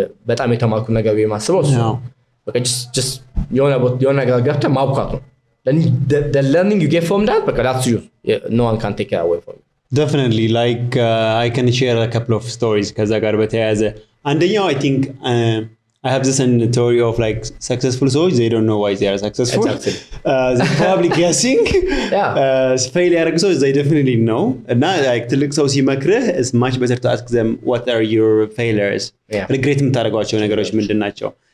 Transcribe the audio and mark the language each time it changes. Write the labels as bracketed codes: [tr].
[am] በጣም የተማርኩ ነገር የማስበው ነው በቃ [en] just [am] የሆነ ነገር ገብተህ ማብቃት ነው. [en] Then the learning you get from that but that's you. No one can take it away from you. Definitely, like I can share a couple of stories [am] ከዛ ጋር በተያያዘ አንደኛው [en] I think I have this theory of like successful souls, they don't know why they are successful. Exactly. They're probably guessing. Fail [am] ያደረጉ ሰዎች [en] they definitely know. እና like [am] ትልቅ ሰው ሲመክርህ [en] it's much better to ask them what are your failures. [am] regret የምታደርጓቸው ነገሮች ምንድን ናቸው?